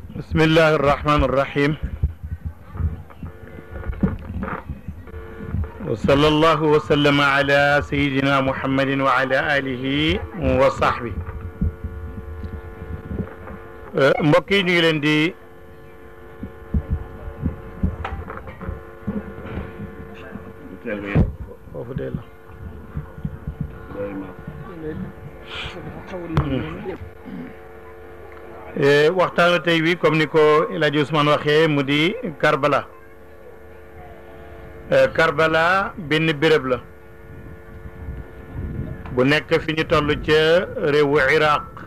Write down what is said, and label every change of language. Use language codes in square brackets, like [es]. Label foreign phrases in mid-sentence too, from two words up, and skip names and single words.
[ar] بسم الله الرحمن الرحيم وصلى الله وسلم على سيدنا محمد وعلى آله وصحبه [wo] mbokk yi ñu ngi leen di foofu de la waxtaanu tey wi comme ni ko El Hadj Ousmane waxee mu di Karbala Karbala benn béréb la bu nekk fi ñu toll ca réewu Iraq